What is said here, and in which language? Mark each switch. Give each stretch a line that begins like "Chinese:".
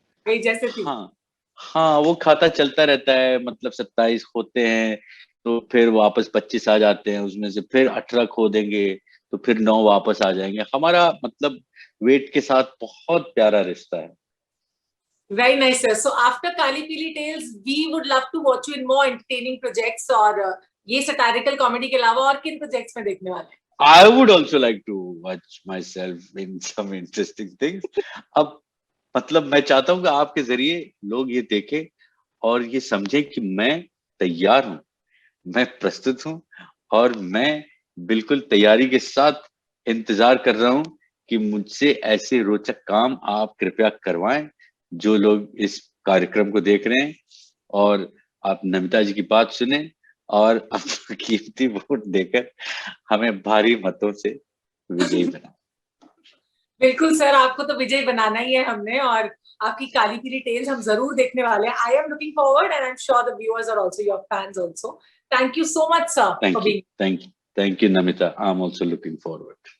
Hindi: वही जैसे थी। हाँ हाँ, वो खाता चलता रहता है, मतलब 27 होते हैं तो फिर वापस 25 आ जाते हैं, उसमें से फिर 18 खो देंगे तो फिर 9 वापस आ जाएंगे। हमारा मतलब वेट के साथ बहुत प्यारा रिश्ता है।
English: Very nice, sir. So after Kali Pili Tales, we would love to watch you in more entertaining projects
Hindi: और ये satirical comedy के अलावा और किन projects में देखने वाले हैं?
English: I would also like to watch myself in some interesting things.
Hindi: अब मतलब मैं चाहता हूँ कि आपके जरिए लोग ये देखें और ये समझें कि मैं तैयार हूँ, मैं प्रस्तुत हूँ, और मैं बिल्कुल तैयारी के साथ इंतजार कर रहा हूँ कि मुझसे ऐसे रोचक काम आप कृपया करवाएं, जो लोग इस कार्यक्रम को देख रहे हैं, और आप नमिता जी की बात सुने और अपना कीमती वोट देकर हमें भारी मतों से विजयी बनाएं। बिल्कुल सर, आपको तो विजय बनाना ही है हमने, और आपकी काली पीली टेल्स हम जरूर देखने वाले हैं.
English: I am looking forward and I am sure the viewers are also your fans also. Thank you so much sir for Thank you, being. thank you, thank you, Namita. I'm also looking forward.